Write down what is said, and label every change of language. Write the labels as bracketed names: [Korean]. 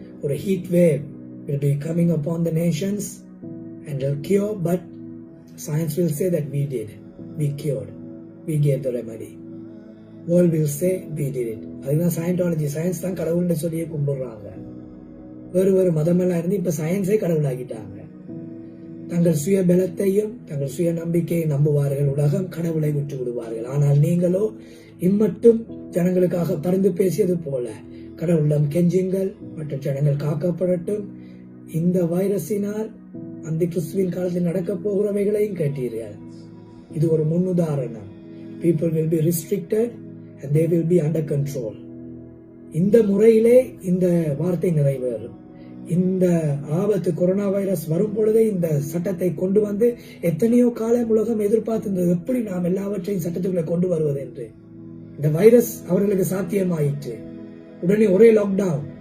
[Tamil] ஒரு [English] heat wave will be coming upon the nations and will cure, but science will say that we did, we cured, we gave the remedy. World will say we did it. [Tamil] அதுதான் சயின்டாலஜி. Science தான் கடவுள்னு சொல்லி கும்பிடுறாங்க. வேறு மதமெல்லாம் இருந்து இப்ப சயின்ஸே கடவுளாகிட்டாங்க. தங்கள் சுய பலத்தையும் தங்கள் சுய நம்பிக்கையை நம்புவார்கள். உலகம் கடவுளை விட்டு விடுவார்கள். ஆனால் நீங்களோ இம்மட்டும் ஜனங்களுக்காக பரிந்து பேசியது போல கடவுளிடம் கெஞ்சுங்கள். மற்ற ஜனங்கள் காக்கப்படட்டும், இந்த வைரஸினால் அந்த கிறிஸ்துவின் காலத்தில் நடக்க போகிறவைகளையும் கேட்டீர்கள். இது ஒரு முன்னுதாரணம். [English] People will be restricted and they will be under control. [Tamil] இந்த முறையிலே இந்த வார்த்தை நிறைவேறும். இந்த ஆபத்து கொரோனா வைரஸ் வரும் பொழுதே இந்த சட்டத்தை கொண்டு வந்து எத்தனையோ காலம் உலகம் எதிர்பார்த்திருந்தது, எப்படி நாம் எல்லாவற்றையும் சட்டத்துக்குள்ளே கொண்டு வருவது என்று. இந்த வைரஸ் அவர்களுக்கு சாத்தியமாயிற்று. உடனே ஒரே லாக்டவுன்.